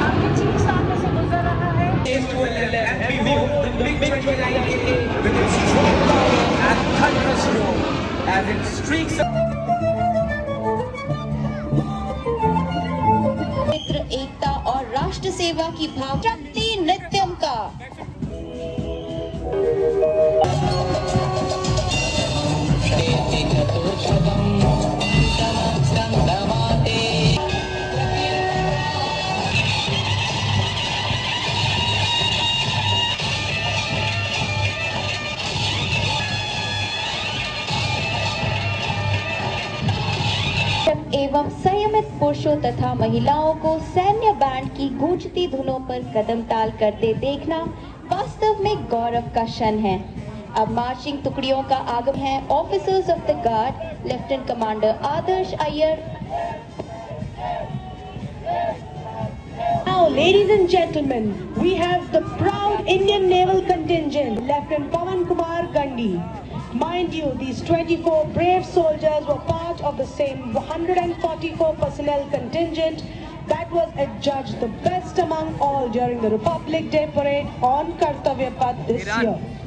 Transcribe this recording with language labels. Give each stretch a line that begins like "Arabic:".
English: Is to a level and behold the big 29K with its strong power and thunderous roar as it streaks
Hindi: मित्र एकता और राष्ट्र सेवा की भाव शक्ति नृत्यम का एवं संयमित पुरुषों तथा महिलाओं को सैन्य बैंड की गूंजती धुनों पर कदम ताल करते देखना वास्तव में गौरव का क्षण है। अब मार्चिंग टुकड़ियों का आगमन है। Officers of the guard lieutenant commander Adarsh Iyer.
English: Now, ladies and gentlemen, we have the proud Indian Naval Contingent, Lieutenant Pawan Kumar Gandhi. Mind you, these 24 brave soldiers were part of the same 144 personnel contingent that was adjudged the best among all during the Republic Day parade on Kartavya Path this year.